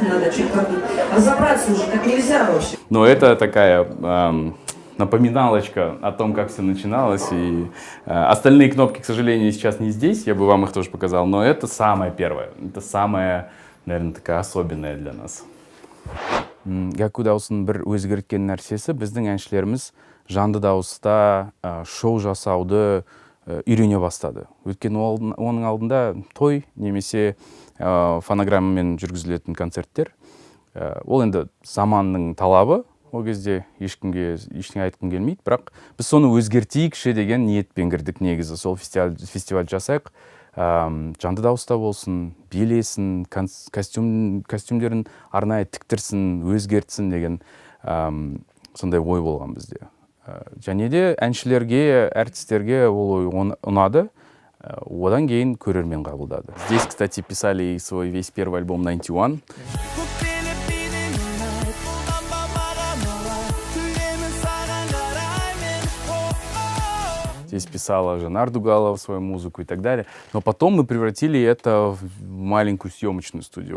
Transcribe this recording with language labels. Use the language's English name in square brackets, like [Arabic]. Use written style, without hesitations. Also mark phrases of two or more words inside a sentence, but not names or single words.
[Russian] Надо чуть как разобраться уже, так нельзя вообще. Но это такая напоминалочка о том, как все начиналось. И остальные кнопки, к сожалению, сейчас не здесь. Я бы вам их тоже показал. Но это самое первое. Это самое, наверное, такая особенная для нас. [Kazakh] Gaku дауысын бір өзгерткен нәрсесі, біздің әншілеріміз жанды дауыста шоу жасауды үйрене бастады. Өйткені оның алдында той немесе фонограммамен жүргізілетін концерттер. Ол енді заманның талабы, ол кезде ешкімге ештеңе айтқым келмейді, бірақ біз соны өзгертейікші деген ниетпен кірдік негізі. Сол фестиваль жасайық, жанды дауыста болсын, билесін, костюмдерін арнайы тіктірсін, өзгертсін деген сондай ой болған бізде. Және де әншілерге, артистерге ол ой ұнады, одан кейін көрермен қабылдады. [Russian] Здесь, кстати, писали свой весь первый альбом 91. Здесь писала Жанар Дугалова свою музыку и так далее. Но потом мы превратили это в маленькую съемочную студию.